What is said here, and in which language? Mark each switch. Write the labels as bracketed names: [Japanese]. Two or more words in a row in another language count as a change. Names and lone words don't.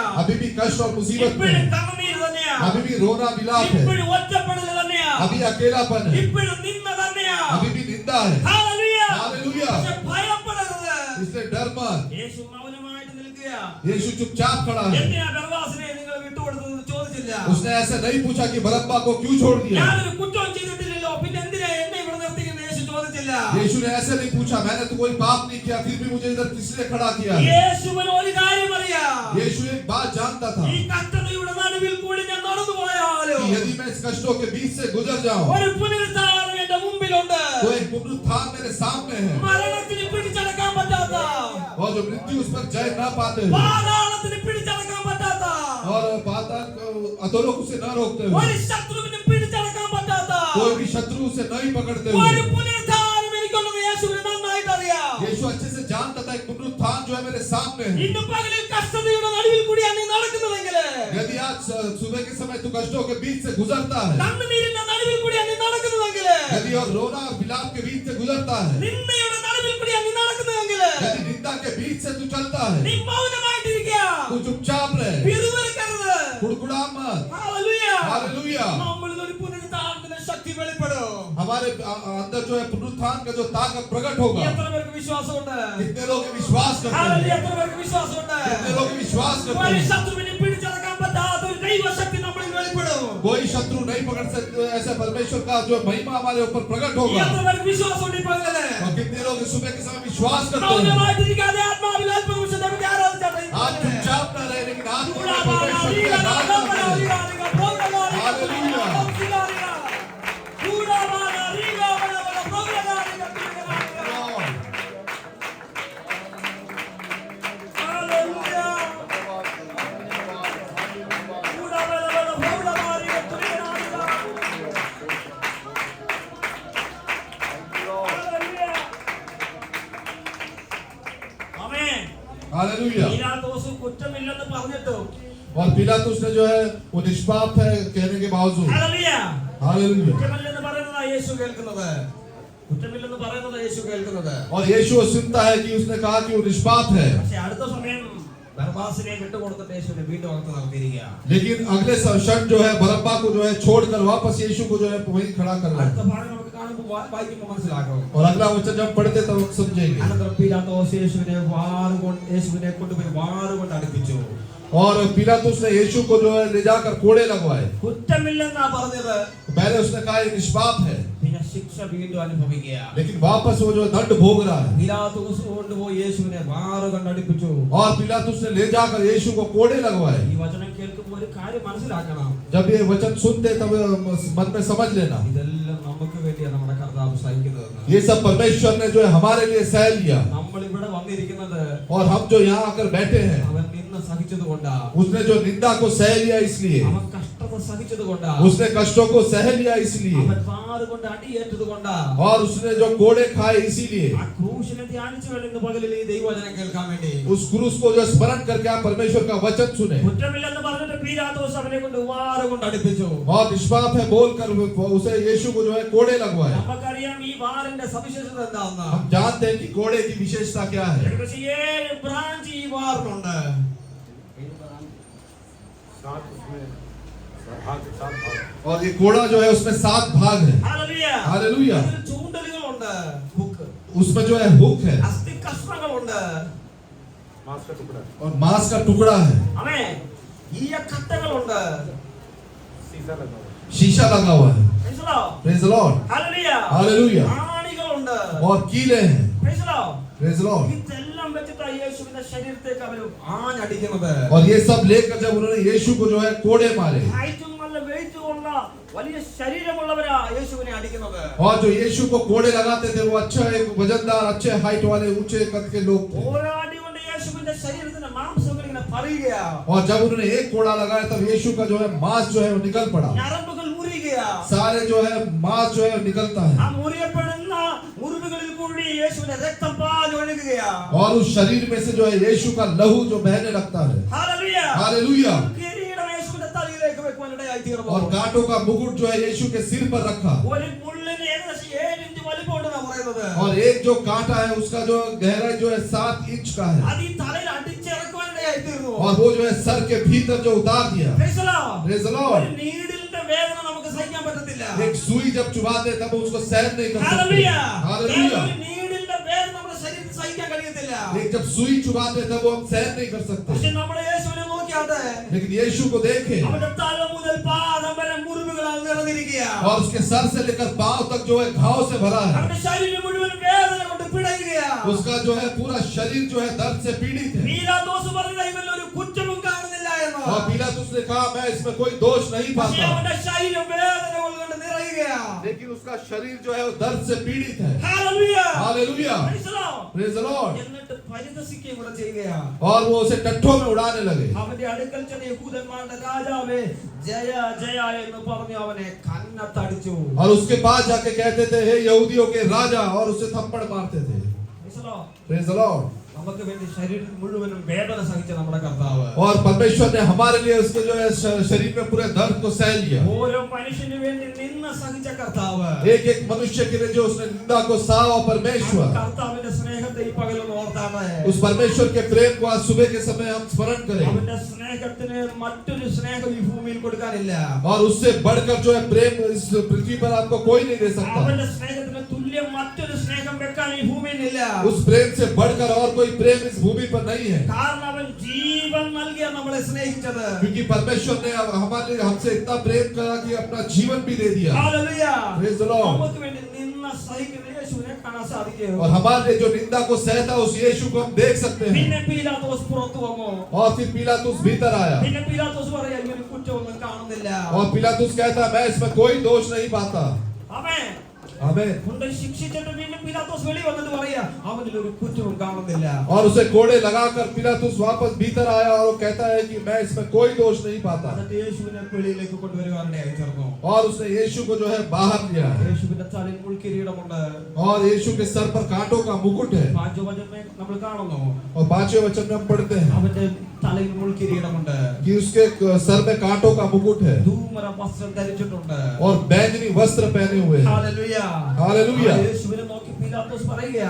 [Hindi] अभी भी कष्ट और मुसीबत में [Malayalam] ഇപ്പോഴും [Hindi] है, [Malayalam] കണ്ണുനീര് തന്നെയാ, [Hindi] अभी भी रोना विलाप है, [Malayalam] ഇപ്പോഴും ഒറ്റപ്പെടൽ തന്നെയാ, [Hindi] अभी अकेलापन है, [Malayalam] ഇപ്പോഴും നിന്ന തന്നെയാ. [Hindi] अभी भी निंदा है. [Malayalam] ഹല്ലേലൂയ. [Hindi] हालेलुया. [Malayalam] പക്ഷെ ഭയപ്പെടരുത്. [Hindi] इसलिए डर मत. [Malayalam] യേശു മൗനമായിട്ട് നിൽക്കുക. [Hindi] यीशु चुपचाप खड़ा है. [Malayalam] എന്തിനാ ബർവാസിനെ നിങ്ങൾ വിട്ടുകൊടുത്തത് ചോദിച്ചില്ല. [Hindi] उसने ऐसे नहीं पूछा कि बरअब्बा को क्यों छोड़ दिया. [Malayalam] ഞാനൊരു കുറ്റവും ചെയ്തിട്ടില്ലല്ലോ, പിന്നെ എന്തിനാ എന്നെ ഇവിടെ നിർത്തിയെന്ന് യേശു ചോദിച്ചില്ല. [Hindi] यीशु ने ऐसे नहीं पूछा, मैंने तो कोई पाप नहीं किया, फिर भी मुझे इधर किसने खड़ा किया है. [Malayalam] യേശുവിന് ഒരു കാര്യം അറിയാം. [Hindi] यीशु एक बात जानता था [Malayalam] ഈ കഷ്ടതയുടെ നടുവിൽ കൂടി ഞാൻ നടന്നു പോയാലും [Hindi] कि यदि मैं इस कष्टों के बीच से गुजर जाऊं, [Malayalam] ഒരു പുനരുദ്ധാനം എന്റെ മുമ്പിലുണ്ട്. [Hindi] तो एक पुनरुत्थान मेरे सामने है, [Malayalam] മരണത്തിന് പിടിച്ചടക്കാൻ പറ്റാത്ത, [Hindi] और जो मृत्यु उस पर जय ना पाते हुए, [Malayalam] പാതാളത്തിന് പിടിച്ചടക്കാൻ പറ്റാത്ത, [Hindi] और पाताल अधोलोक उसे न रोकते [Malayalam] ഒരു [Hindi] हुए, [Malayalam] ശത്രുവിന് പിടിച്ചടക്കാൻ പറ്റാത്ത [Hindi] कोई भी शत्रु उसे नहीं पकड़ते [Malayalam] ഒരു [Hindi] हुए, [Malayalam] പുനരുദ്ധാനം എനിക്കുള്ളത് യേശുവിന് നന്നായിട്ട് അറിയാം. [Hindi] यीशु अच्छे से जानता था एक पुनरुत्थान जो है मेरे सामने है. [Malayalam] ഇന്ന് പകലിൽ കഷ്ടതയുടെ നടുവിൽ കൂടിയാണ് നീ നടക്കുന്നതെങ്കിൽ, [Hindi] यदि आज सुबह के समय तू कष्टों के बीच से गुजरता है, [Malayalam] കണ്ണുനീരിന്റെ നടുവിൽ കൂടിയാണ് നീ നടക്കുന്നതെങ്കിൽ, [Hindi] यदि और रोना और विलाप के बीच से गुजरता है, [Malayalam] നിന്ദയുടെ നടുവിൽ കൂടിയാണ് നീ നടക്കുന്നതെങ്കിൽ, [Hindi] यदि निंदा के बीच से तू चलता है, [Malayalam] നീ മൗനമായിട്ടിരിക്കുക. [Hindi] तू चुपचाप रहे, [Malayalam] പിറുപിറുക്കരുത്. [Hindi] कुड़कुड़ा मत. [Malayalam] ഹല്ലേലൂയ. [Hindi] हालेलुया. [Malayalam] നമ്മളിൽ ഒരു പുനരുദ്ധാനത്തിന്റെ ശക്തി വെളിപ്പെടും. [Hindi] हमारे अंदर जो है पुनरुत्थान का जो ताकत प्रकट होगा. [Malayalam] എത്ര പേർക്ക് വിശ്വാസമുണ്ട്? [Hindi] कितने लोग विश्वास करते [Malayalam] ഹല്ലേലൂയ. [Hindi] हैं, [Malayalam] എത്ര പേർക്ക് വിശ്വാസമുണ്ട്? [Hindi] कितने लोग विश्वास करते [Malayalam] ഒരു [Hindi] हैं. [Malayalam] ശത്രുവിനെ പിടിച്ചടക്കാൻ പറ്റാത്ത ഒരു ദൈവശക്തി നമ്മളിൽ വെളിപ്പെടും. [Hindi] कोई शत्रु नहीं पकड़ सकते, ऐसे परमेश्वर का जो महिमा हमारे ऊपर प्रकट होगा. [Malayalam] എത്ര പേർക്ക് വിശ്വാസമുണ്ട് ഈ പകല്? [Hindi] और कितने लोग इस सुबह के समय विश्वास करते हैं. [Malayalam] മൗനമായിട്ടിരിക്കാതെ ആത്മാവിൽ അല്പനിമിഷം നമുക്ക് ആരാധിച്ചാട്ടെ ഈ [Hindi] आज [Malayalam] പകല്. [Hindi] चुपचाप न रहे, लेकिन आज ൂടാ ബാലാ, परमेश्वर की ലീലാ, आराधना ലോകലാ, करें. ലീലാ, ലീലാ, പ്രോഗ്രാലാ, ലീലാ, हालेलुया. പ്രോഗ്രാലാ, ൂടാ ബാലാ, ലീലാ, ബാലാ, ബാലാ, പ്രോഗ്രാലാ, ലീലാ, പ്രോഗ്രാലാ. [Malayalam] ഹല്ലേലൂയ. ൂടാ ബാലാ, ബാലാ, പ്രോഗ്രാലാ, ലീലാ, പ്രോഗ്രാലാ, ലീലാ. ഹല്ലേലൂയ. ആമേൻ. [Hindi] हालेलुया. [Malayalam] പീലാത്തോസ് കുറ്റമില്ലെന്ന് പറഞ്ഞിട്ടും [Hindi] और पिलातुस ने जो है वो निष्पाप है कहने के बावजूद, [Malayalam] ഹല്ലേലൂയ, [Hindi] हालेलुया, [Malayalam] കുറ്റമില്ലെന്ന് പറയുന്നതാ യേശു കേൾക്കുന്നത്. കുറ്റമില്ലെന്ന് പറയുന്നതാ യേശു കേൾക്കുന്നത്. [Hindi] और यीशु सुनता है कि उसने कहा कि वो निष्पाप है. [Malayalam] പക്ഷെ അടുത്ത സമയം ബർബാസിനെ വിട്ടുകൊടുത്തിട്ട് യേശുവിനെ വീണ്ടും അകത്ത് നിർത്തിയിരിക്കുക. [Hindi] लेकिन अगले क्षण जो है बरअब्बा को जो है छोड़कर वापस यीशु को जो है वहीं खड़ा कर रहा [Malayalam] അടുത്ത [Hindi] है. [Malayalam] ഭാഗം നമുക്ക് കാണുമ്പോൾ വായിക്കുമ്പോൾ മനസ്സിലാക്കും. [Hindi] और अगला वचन जब पढ़ते तब हम समझेंगे. [Malayalam] അനന്തരം പീലാത്തോസ് യേശുവിനെ കൊണ്ടുപോയി വാറുകൊണ്ട് അടുപ്പിച്ചു. [Hindi] और पिलातुस ने यीशु को जो है ले जाकर कोड़े लगवाए. [Malayalam] കുറ്റമില്ലെന്നാ പറഞ്ഞത്. [Hindi] पहले उसने कहा ये निष्पाप है, [Malayalam] പിന്നെ ശിക്ഷ വീണ്ടും അനുഭവിക്കുക. [Hindi] लेकिन वापस वो जो दंड भोग रहा है। [Malayalam] പിലാത്തോസ് കൊണ്ടുപോയി യേശുവിനെ മാറുകൊണ്ട് അടിപ്പിച്ചു. [Hindi] और पिलातुस ने ले जाकर यीशु को कोड़े लगवाए। [Malayalam] ഈ വചനം കേൾക്കുമ്പോൾ ഒരു കാര്യം മനസ്സിലാക്കണം. [Hindi] जब ये वचन सुनते तब मन में समझ लेना, [Malayalam] ഇതെല്ലാം നമുക്ക് വേണ്ടിയാണ് നമ്മുടെ കർത്താവ് സഹിക്കുന്നതെന്ന്. [Hindi] ये सब परमेश्वर ने जो है हमारे लिए सह लिया। [Malayalam] നമ്മൾ ഇവിടെ വന്നിരിക്കുന്നത് [Hindi] और हम जो यहाँ आकर बैठे हैं, [Malayalam] അവൻ നിന്ന സഹിച്ചതുകൊണ്ടാ. [Hindi] उसने जो निंदा को सह लिया इसलिए, [Malayalam] അവൻ കഷ്ടത സഹിച്ചതുകൊണ്ടാ. [Hindi] उसने कष्टों को सह लिया इसलिए, [Malayalam] അവൻ മാറുകൊണ്ട് അടിയേറ്റതുകൊണ്ടാ. [Hindi] और उसने जो कोड़े खाए इसीलिए। [Malayalam] ആ ക്രൂശിനെ ധ്യാനിച്ചു വേണം ഇന്ന് പകലിൽ ഈ ദൈവവചനം കേൾക്കാൻ വേണ്ടി. [Hindi] उस क्रूस को जो स्मरण करके आप परमेश्वर का वचन सुने। [Malayalam] കുറ്റമില്ലെന്ന് പറഞ്ഞിട്ട് പീലാത്തോസ് അവനെ കൊണ്ട് വാറുകൊണ്ട് അടിപ്പിച്ചു. [Hindi] और निष्पाप है बोलकर उसे यीशु को जो है कोड़े लगवाए। [Malayalam] നമുക്കറിയാം ഈ വാറിന്റെ സവിശേഷത എന്താണെന്ന്. [Hindi] हम जानते हैं कि कोड़े की विशेषता क्या है। [Malayalam] ഏകദേശം 7 ബ്രാഞ്ച് ഈ വാറിനുണ്ട്. [Hindi] 7 उसमें भाग 7 भाग। और ये कोड़ा जो है उसमें 7 भाग है। [Malayalam] ഹല്ലേലൂയ. [Hindi] हालेलुया। [Malayalam] അതിൽ ചൂണ്ടലുകളുണ്ട്. ഹുക്ക്. [Hindi] उसमें जो है हुक है [Malayalam] അസ്ഥി കഷ്ണങ്ങളുണ്ട്. [Hindi] मांस का टुकड़ा, और मांस का टुकड़ा है। [Malayalam] ആമേൻ. ഈ കട്ടകളുണ്ട്. [Hindi] शीशा लगा हुआ है। शीशा लगा हुआ है। [English] Praise the Lord. Praise the Lord. [Malayalam] ഹല്ലേലൂയ. [Hindi] हालेलुया। [Malayalam] ആണികളുണ്ട്. [Hindi] और कीले हैं। [English] Praise the Lord. Praise the Lord. [Malayalam] ഇതെല്ലാം വെച്ചിട്ട് യേശുവിന്റെ ശരീരത്തേക്ക് അവർ ആഞ്ഞടിക്കുന്നത്. [Hindi] और ये सब लेकर जब उन्होंने यीशु को जो है कोड़े मारे, [Malayalam] ഹൈറ്റും നല്ല വെയിറ്റും ഉള്ള വലിയ ശരീരമുള്ളവരാ യേശുവിനെ അടിക്കുന്നത്. [Hindi] और जो यीशु को कोड़े लगाते थे वो अच्छा एक वजनदार अच्छे हाइट वाले ऊंचे कद के लोग थे। [Malayalam] ഓരോ അടി കൊണ്ട് യേശുവിന്റെ ശരീരത്തിന്റെ മാംസങ്ങൾ ഇങ്ങനെ പറയുകയാ. [Hindi] और जब उन्होंने एक कोड़ा लगाया तब यीशु का जो है मांस जो है वो निकल पड़ा। [Malayalam] ഞരമ്പുകൾ മുറിയുകയാ. [Hindi] सारे जो है मांस जो है वो निकलता है। [Malayalam] ആ മുറിയപ്പെടുന്ന മുറിവുകളിൽ കൂടി യേശുവിന്റെ രക്തം പാഞ്ഞൊഴുകുകയാ. [Hindi] और उस शरीर में से जो है यीशु का लहू जो बहने लगता है। [Malayalam] ഹല്ലേലൂയ. [Hindi] हालेलुया। [Malayalam] കിരീടം യേശുവിന്റെ തലയിലേക്ക് വെക്കുവാൻ ഇടയായി തീർന്നു. [Hindi] और कांटों का मुकुट जो है यीशु के सिर पर रखा। [Malayalam] ഒരു മുള്ളിന് ഏകദേശം 7 ഇഞ്ച് വലിപ്പമുണ്ടെന്നാ പറയുന്നത്. [Hindi] और एक जो कांटा है उसका जो गहराई जो है 7 इंच का है। [Malayalam] അത് ഈ തലയിൽ അടിച്ചിറക്കുവാൻ ഇടയായി തീർന്നു. [Hindi] और वो जो है सर के भीतर जो उतार दिया। [English] Praise the Lord. Praise the Lord। [Malayalam] ഒരു നീഡിലിന്റെ വേദന നമുക്ക് സഹിക്കാൻ പറ്റത്തില്ല. [Hindi] एक सुई जब चुभाते तब उसको सहन नहीं कर सकते। [Malayalam] ഹല്ലേലൂയ. [Hindi] हालेलुया। [Malayalam] ഒരു നീഡിലിന്റെ വേദന നമ്മുടെ ശരീരത്തിൽ സഹിക്കാൻ കഴിയത്തില്ല. [Hindi] एक जब सुई चुभाते तब वो हम सहन नहीं कर सकते। [Malayalam] പക്ഷെ നമ്മുടെ യേശുവിനെ നോക്കിയാട്ടെ. [Hindi] लेकिन यीशु को देखें [Malayalam] അവന്റെ തല മുതൽ പാദം വരെ മുറിവുകളാൽ നിറഞ്ഞിരിക്കുകയാ. [Hindi] और उसके सर से लेकर पांव तक जो है घाव से भरा है। [Malayalam] അവന്റെ ശരീരം മുഴുവൻ വേദന കൊണ്ട് പിടയുകയാ. [Hindi] उसका जो है पूरा शरीर जो है दर्द से पीड़ित है। [Malayalam] പീലാത്തോസ് പറഞ്ഞത് ഇവനിൽ ഒരു കുറ്റവും കാണുന്നില്ല എന്ന്. [Hindi] और पिलातुस ने कहा मैं इसमें कोई दोष नहीं [Malayalam] പക്ഷെ [Hindi] पाता। [Malayalam] അവന്റെ ശരീരം വേദനകൾ കൊണ്ട് നിറയുകയാ. [Hindi] लेकिन उसका शरीर जो है वो दर्द से पीड़ित है। [Malayalam] ഹല്ലേലൂയ. [Hindi] हालेलुया। [English] Praise the Lord. Praise the Lord. [Malayalam] എന്നിട്ട് പരിഹസിക്കുകയും കൂടെ ചെയ്യുകയാ. [Hindi] और वो उसे टट्ठों में उड़ाने लगे। [Malayalam] അവന്റെ അടുക്കൽ ചെന്ന് യഹൂദന്മാരുടെ രാജാവേ ജയ ജയ എന്ന് പറഞ്ഞു അവനെ കന്നത്തടിച്ചു. [Hindi] और उसके पास जाके कहते थे हे यहूदियों के राजा, और उसे थप्पड़ मारते थे। [English] Praise the Lord. Praise the Lord. [Malayalam] നമുക്ക് വേണ്ടി ശരീരത്തിൽ മുഴുവനും വേദന സഹിച്ച നമ്മുടെ കർത്താവ് [Hindi] और परमेश्वर ने हमारे लिए उसके जो है शरीर में पूरे दर्द को सह लिया। [Malayalam] ഓരോ മനുഷ്യന് വേണ്ടി നിന്ന സഹിച്ച കർത്താവ് [Hindi] एक एक मनुष्य के लिए जो उसने निंदा को सहा, और परमेश्वर [Malayalam] കർത്താവിന്റെ സ്നേഹത്തെ ഈ പകലൊന്ന് ഓർത്താണ്. [Hindi] उस परमेश्वर के प्रेम को आज सुबह के समय हम स्मरण करें। [Malayalam] അവന്റെ സ്നേഹത്തിന് മറ്റൊരു സ്നേഹം ഈ ഭൂമിയിൽ കൊടുക്കാനില്ല. [Hindi] और उससे बढ़कर जो है प्रेम इस पृथ्वी पर आपको कोई नहीं दे सकता। [Malayalam] അവന്റെ സ്നേഹത്തിന് തുല്യം മറ്റൊരു സ്നേഹം വെക്കാൻ ഈ ഭൂമിയിലില്ല. [Hindi] उस प्रेम से बढ़कर और कोई प्रेम इस भूमि पर नहीं है। [Malayalam] കാരണം അവൻ ജീവൻ നൽകിയ നമ്മളെ സ്നേഹിച്ചത്. [Hindi] क्योंकि परमेश्वर ने हमारे हमसे इतना प्रेम करा कि अपना जीवन भी दे दिया। [Malayalam] ഹല്ലേലൂയ. [English] Praise the Lord। [Malayalam] നമുക്ക് വേണ്ടി നിന്ന സഹിക്കുന്ന യേശുവിനെ കാണാൻ സാധിക്കും. [Hindi] और हमारे लिए जो निंदा को सहता उस यीशु को हम देख सकते हैं। [Malayalam] പിന്നെ പീലാത്തോസ് പുറത്തു വന്നു. [Hindi] और फिर पिलातुस भीतर आया। [Malayalam] പിന്നെ പീലാത്തോസ് പറയാ ഇവന് കുറ്റമൊന്നും കാണുന്നില്ല. [Hindi] और पिलातुस कहता मैं इसमें कोई दोष नहीं पाता। [Malayalam] ആമേൻ. [Hindi] आमीन। [Malayalam] കൊണ്ട് ശിക്ഷിച്ചിട്ട് വീണ്ടും പീലാത്തോസ് വെളി വന്നിട്ട് പറയാ അവനിൽ ഒരു കുറ്റവും കാണുന്നില്ല. [Hindi] और उसे कोड़े लगाकर पिलातुस वापस भीतर आया और वो कहता है कि मैं इसमें कोई दोष नहीं पाता। [Malayalam] എന്നിട്ട് യേശുവിനെ വെളിയിലേക്ക് കൊണ്ടുവരുവാനിടയായി തീർന്നു. [Hindi] और उसने यीशु को जो है बाहर लिया। [Malayalam] യേശുവിന്റെ തലയിൽ മുൾക്കിരീടമുണ്ട്. [Hindi] और यीशु के सर पर कांटों का मुकुट है। [Malayalam] 5 വചനം നമ്മൾ കാണുന്നു. [Hindi] और 5वें वचन में हम पढ़ते हैं [Malayalam] അവന്റെ തലയിൽ മുൾക്കിരീടമുണ്ട്. [Hindi] कि उसके सर में कांटों का मुकुट है [Malayalam] ധൂമ്ര വസ്ത്രം ധരിച്ചിട്ടുണ്ട്. [Hindi] और बैंगनी वस्त्र पहने हुए हैं। [Malayalam] ഹല്ലേലൂയ. [Hindi] हालेलुया। [Malayalam] യേശുവിനെ നോക്കി പീലാത്തോസ് പറയുകയാ